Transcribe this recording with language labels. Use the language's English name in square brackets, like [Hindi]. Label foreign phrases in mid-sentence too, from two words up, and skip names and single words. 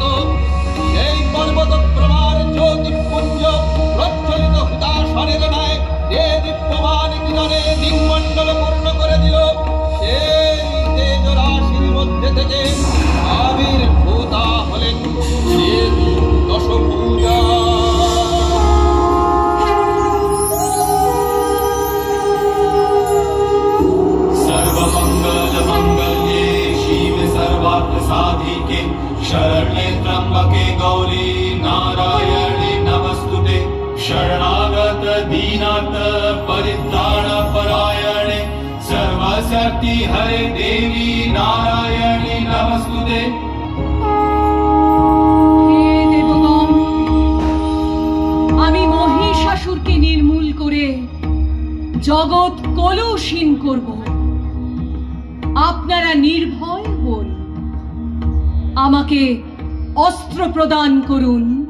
[Bangla] সেই পর্বত প্রমাণ জ্যোতিপুঞ্জ প্রজ্বলিত হুতাশনের ন্যায় যে দীপ্যমান কিরণে দিকমণ্ডল পূর্ণ করে দিল। সেই তেজ রাশির মধ্যে থেকে আবির্ভূতা হলেন দেবী দশভুজা। [Sanskrit] सर्वमंगल मंगल्ये शिवे सर्वार्थ साधिके शरण्ये त्र्यंबके गौरी नारायणी नमस्तुते। शरणागत दीनाथ परित्राण परायणे सर्वशक्ति हरे देवी नारायणी नमस्तुते। [Bangla] হে দেবগণ, আমি মহিষাসুরকে নির্মূল করে জগৎ কলুষীন করব। আপনারা নির্ভয় হন, আমাকে অস্ত্র প্রদান করুন।